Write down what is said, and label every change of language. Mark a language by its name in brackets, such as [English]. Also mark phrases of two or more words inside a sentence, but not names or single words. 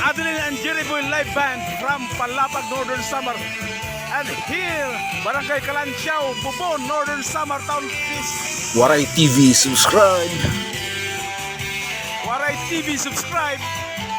[English] Jeline and Jerry Boy live band from Palapag, Northern Samar. And here, Barangay Kalansiaw, Bubon, Northern Samar Town. Peace. Waray TV, subscribe! Waray TV, subscribe.